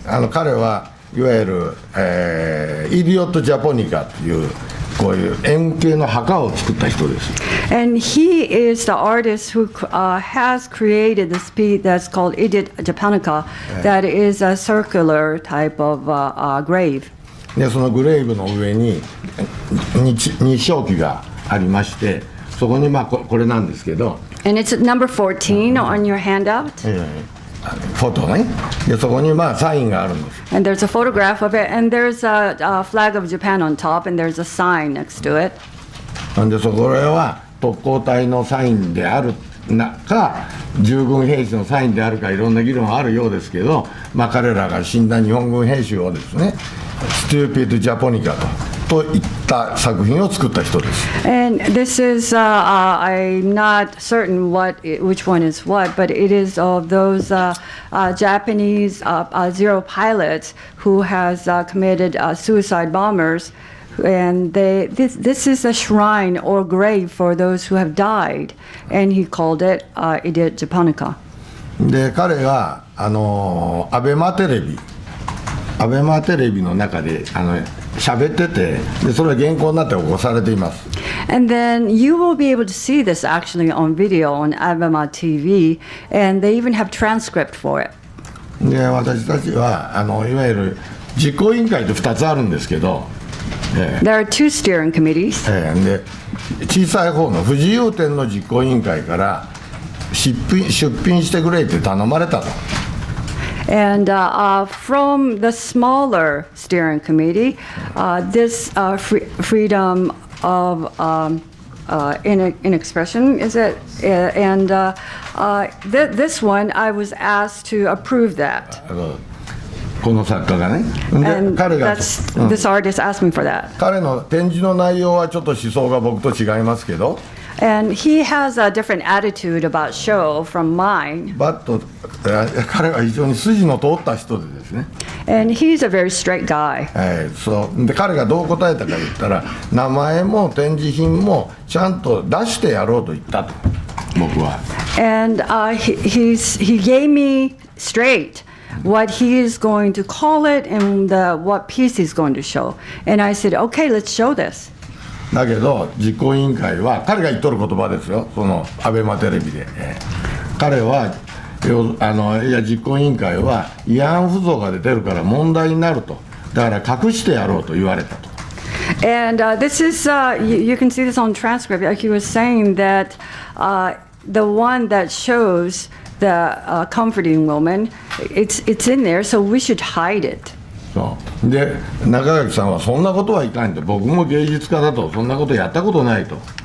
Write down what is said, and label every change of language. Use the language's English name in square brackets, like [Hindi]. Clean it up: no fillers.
[Japanese] 彼はいわゆる、イディオット・ジャポニカというこういう円形の墓を作った人です。 [English] And he is the artist who has created this piece that's called Idiot Japonica, that is a circular type of grave. [Japanese] でそのグレーブの上に日章旗がありまして、そこにこれなんですけど。 [English] And it's number 14 on your handout. [Japanese] フォトね。でそこにサインがあるんです。 [English] And there's a photograph of it, and there's a flag of Japan on top, and there's a sign next to it. [Japanese] なんでこれは特攻隊のサインであるか、従軍兵士のサインであるか、いろんな議論はあるようですけど、彼らが死んだ日本軍兵士をですね、ストゥーピッド・ジャポニカとといった作品を作った人です。 [English] And this is, I'm not certain which one is what, but it is of those Japanese Zero pilots who has committed suicide bombers. And this is a shrine or grave for those who have died. And he called it Idiot Japonica. [Japanese] で彼がアベマテレビの中で喋ってて、でそれが原稿になって起こされています。 [English] And then you will be able to see this actually on video on Abema TV, and they even have transcript for it. [Japanese] で私たちはいわゆる実行委員会って2つあるんですけど、 [English] There are two steering committees. [Japanese] で小さい方の不自由展の実行委員会から出品してくれって頼まれたと。 [English] And from the smaller steering committee, this freedom of in expression, is it? And this one, I was asked to approve that. [Japanese] この作家がね。で [English] And [Japanese] 彼が、 [English] this artist asked me for that. [Japanese] 彼の展示の内容はちょっと思想が僕と違いますけど。 [English] And he has a different attitude about show from mine. [Japanese] 彼は非常に筋の通った人でですね。 [English] And he's a very straight guy. [Japanese] そうで彼がどう答えたか言ったら、名前も展示品もちゃんと出してやろうと言ったと、僕は。 [English] And he gave me straight what he is going to call it and what piece he's going to show. And I said, okay, let's show this. [Japanese] だけど実行委員会は彼が言っとる言葉ですよ、そのアベマテレビで。彼はいや実行委員会は慰安婦像が出てるから問題になると、だから隠してやろうと言われたと。 [English] And this is, you can see this on transcript. He was saying that the one that shows the comforting woman, it's in there, so we should hide it. [Japanese] そうで中垣さんはそんなことはいかんと、僕も芸術家だとそんなことやったことないと。